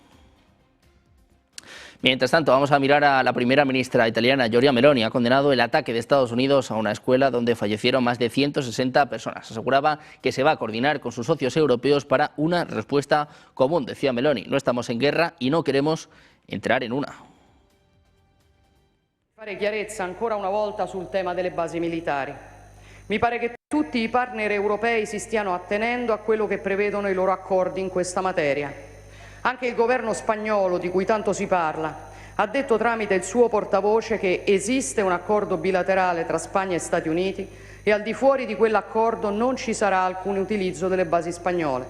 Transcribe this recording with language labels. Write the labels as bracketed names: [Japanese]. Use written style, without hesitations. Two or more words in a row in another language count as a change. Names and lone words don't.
[Spanish] Mientras tanto, vamos a mirar a la primera ministra italiana, Giorgia Meloni. Ha condenado el ataque de Estados Unidos a una escuela donde fallecieron más de 160 personas. Aseguraba que se va a coordinar con sus socios europeos para una respuesta común. Decía Meloni, no estamos en guerra y no queremos entrar en una. [Italian] Fare chiarezza ancora una volta sul tema delle basi militari. Mi pare che tutti i partner europei si stiano attenendo a quello che prevedono i loro accordi in questa materia. Anche il governo spagnolo, di cui tanto si parla, ha detto tramite il suo portavoce che esiste un accordo bilaterale tra Spagna e Stati Uniti e al di fuori di quell'accordo non ci sarà alcun utilizzo delle basi spagnole.